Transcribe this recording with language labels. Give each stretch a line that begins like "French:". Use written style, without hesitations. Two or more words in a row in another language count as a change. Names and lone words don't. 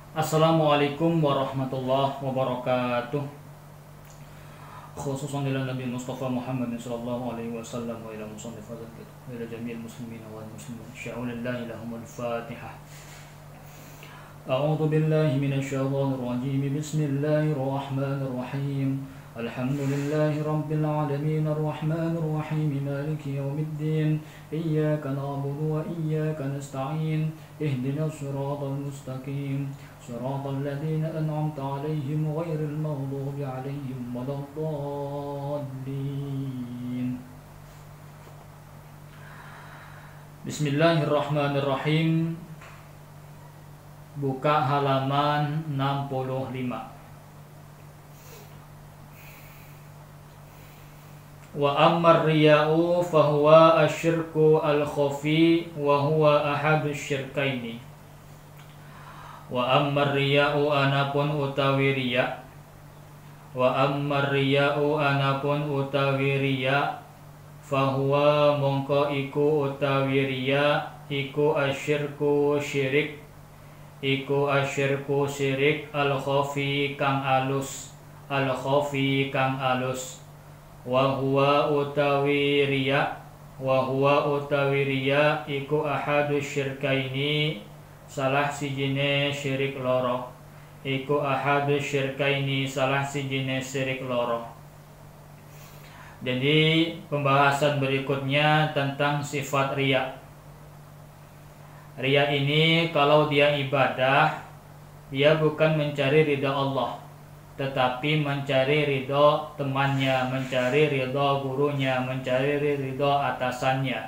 Arabic: السلام عليكم ورحمة الله وبركاته. خصوصا إلى النبي المصطفى محمد صلى الله عليه وسلم وإلى مصنف هذا الكتاب وإلى جميع المسلمين والمسلمات. شيء لله لهم الفاتحة. أعوذ بالله من الشيطان الرجيم. بسم الله الرحمن الرحيم. الحمد لله رب العالمين الرحمن الرحيم مالك يوم الدين إياك نعبد وإياك نستعين اهدنا الصراط المستقيم صراط الذين أنعمت عليهم غير المغضوب عليهم ولا الضالين. بسم الله الرحمن الرحيم.
Indonesian: Buka halaman 65.
Arabic: وأما الرياء فهو الشرك الخفي وهو أحد الشركين. وأما الرياء
Javanese: anapun utawi riya.
Arabic: وأما الرياء
Javanese: anapun utawi riya fahuwa mongko iku utawi riya iku asyirku syirik. Iku asyirku syirik al-khafi kang alus. Al-khafi kang alus.
Arabic: وهو
Javanese: utawi riya iku
Arabic: أحد الشركين
Javanese: salah sijine syirik loro. Iku
Arabic: أحد الشركين
Javanese: salah sijine syirik loro.
Indonesian: Jadi pembahasan berikutnya tentang sifat riya. Riya ini kalau dia ibadah, dia bukan mencari ridha Allah, tetapi mencari ridho temannya, mencari ridho gurunya, mencari ridho atasannya.